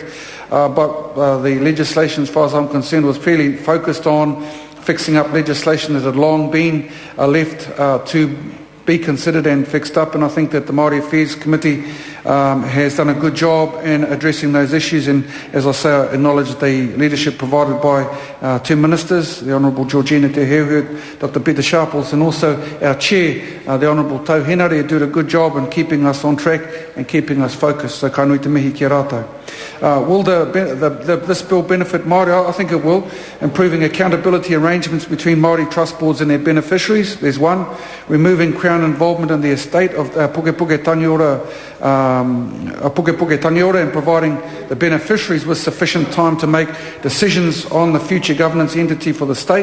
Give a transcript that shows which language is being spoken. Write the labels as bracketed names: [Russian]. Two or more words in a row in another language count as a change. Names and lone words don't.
[English] But the legislation, as far as I'm concerned, was fairly focused on fixing up legislation that had long been left to be considered and fixed up, and I think that the Māori Affairs Committee has done a good job in addressing those issues, and as I say, I acknowledge the leadership provided by two ministers, the Honourable Georgina Te Heuhut, Dr Peter Sharples, and also our chair, the Honourable Tau Henare, who did a good job in keeping us on track and keeping us focused. [Māori] So ka nui te mihi ki rātou. [English] Will this bill benefit Māori? I think it will. Improving accountability arrangements between Māori trust boards and their beneficiaries. There's one. Removing Crown involvement in the estate of Puke Tangiora and providing the beneficiaries with sufficient time to make decisions on the future governance entity for the state.